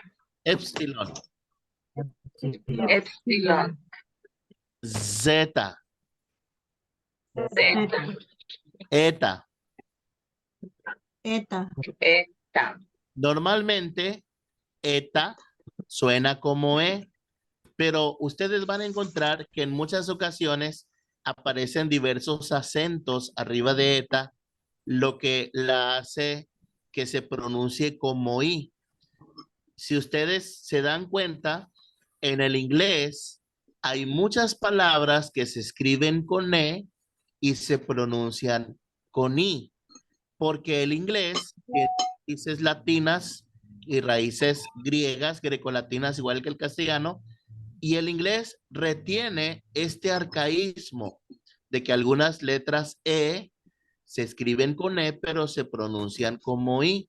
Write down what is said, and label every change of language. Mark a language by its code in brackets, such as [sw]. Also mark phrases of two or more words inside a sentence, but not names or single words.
[es] epsilon, Epsilon. zeta, Zeta. eta. Eta. Eta. Normalmente, eta suena como E, pero ustedes van a encontrar que en muchas ocasiones aparecen diversos acentos arriba de eta, lo que la hace que se pronuncie como I. Si ustedes se dan cuenta, en el inglés hay muchas palabras que se escriben con E y se pronuncian con I, porque el inglés tiene raíces latinas y raíces griegas, grecolatinas, igual que el castellano, y el inglés retiene este arcaísmo de que algunas letras E se escriben con E, pero se pronuncian como I.